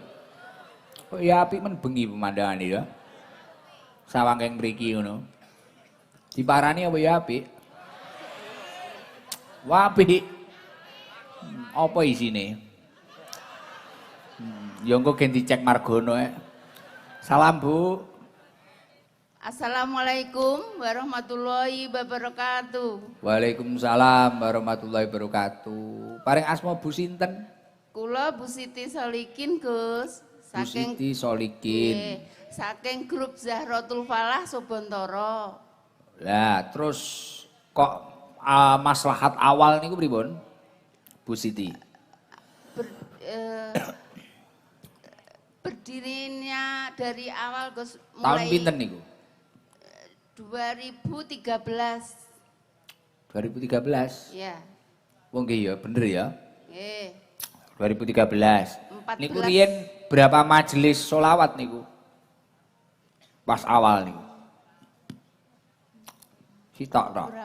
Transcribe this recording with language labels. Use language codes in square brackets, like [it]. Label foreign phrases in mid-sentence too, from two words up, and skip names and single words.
[jv] Oh, ya apik men bengi pemandangane ya. Sawangking mriki ngono. Diparani apa ya apik? Wah, apik. Apa isine? Ya engko gen dicek margono Salam, Bu. [ar] السلام عليكم ورحمة الله وبركاته. وعليكم السلام ورحمة الله وبركاته. [jv] Paring asma Bu sinten? Kula Bu Siti Solikin, Gus. Bu Siti Solikin. Nggih, saking grup Zahratul Falah Sobontoro. Lah, terus kok maslahat awal niku pripun? Bu Siti. [id] Berdirinya dari awal, Gus, Tahun mulai [jv] pinten niku? 2013. 2013. Ya. Wong nggih ya, bener ya. Nggih. 2013. 14. Niku riyen berapa majelis sholawat niku? Pas awal niku. Sitok tok.